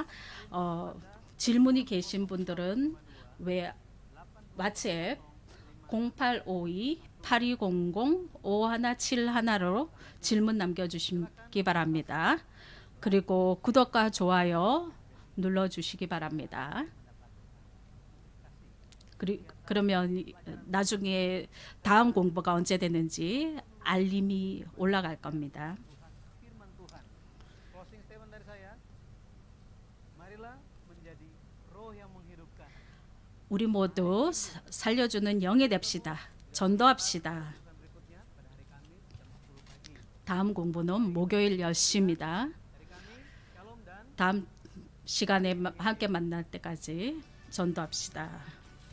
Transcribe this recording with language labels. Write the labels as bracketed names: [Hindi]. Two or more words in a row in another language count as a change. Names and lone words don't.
[Korean] 질문이 계신 분들은 왓츠앱 0852-8200-5171로 질문 남겨주시기 바랍니다. 그리고 구독과 좋아요 눌러주시기 바랍니다. 그러면 나중에 다음 공부가 언제 되는지 알림이 올라갈 겁니다. [Indonesian] Firman Tuhan. [English] Closing statement [Indonesian] dari saya. Marilah menjadi roh yang menghidupkan. [Korean] 우리 모두 살려주는 영이 됩시다. 전도합시다. [Indonesian] Urusan berikutnya pada hari Kamis jam 10 pagi. [Korean] 다음 공부는 목요일 10시입니다. [Indonesian] Dari kami, Shalom dan [Korean] 다음 시간에 함께 만날 때까지 전도합시다.